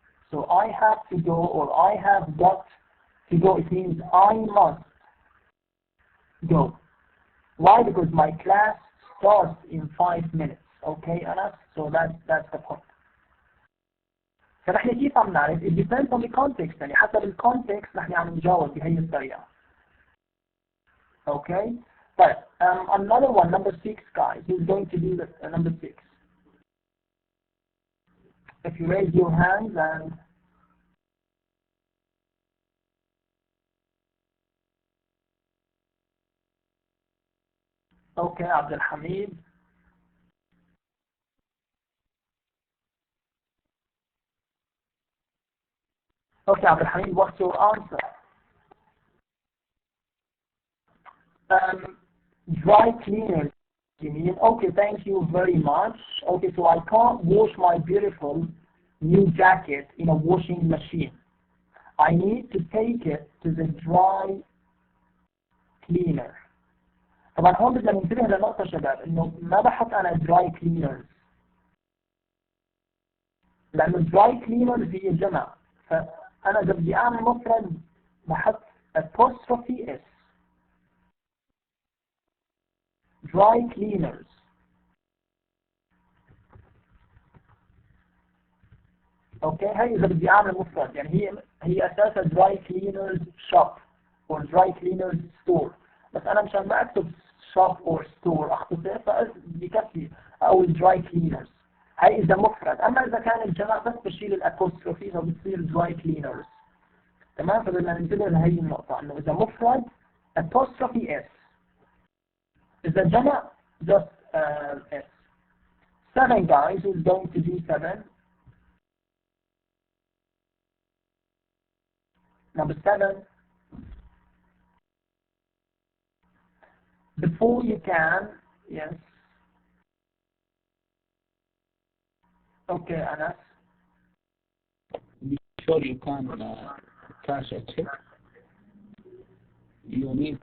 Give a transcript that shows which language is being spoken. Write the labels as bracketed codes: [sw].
[en] So I have to go, or I have got to go. It means I must go. Why? Because my class starts in 5 minutes. Okay, Anas? So that's the point. [ar] فنحن كيف عم نعرف؟ [en] It depends on the context. [ar] يعني حسب الكونتكست نحن عم نجاوب بهي الطريقة. [en] Okay? But another one, number 6, guys. Who's going to do the number 6? If you raise your hands and okay, Abdul Hamid. Okay, Abdul Hamid, what's your answer? Dry cleaners, you mean? Okay, thank you very much. Okay, so I can't wash my beautiful new jacket in a washing machine. I need to take it to the dry cleaner. [ar] طبعا هون بدنا ننتبه لنقطة شباب انه ما بحط انا dry cleaners لانه dry cleaners هي جمع فانا اذا بدي اعمل مفرد بحط apostrophe s dry cleaners. اوكي هي اذا بدي اعمل مفرد يعني هي اساسا [en] dry cleaners shop or dry cleaners store [ar] بس انا مشان ما اكتب [en] shop or store [ar] اختصر فبكفي او dry cleaners. هي اذا مفرد اما اذا كان الجمع بس بشيل الابوستروفي فبتصير dry cleaners. تمام فبدنا ننتبه لهي النقطة انه اذا مفرد apostrophe s إذا جمع [en] just s. 7 guys who's going to do 7. Number 7, before you can, yes. Okay, Anas. Before you can cash a check, you need to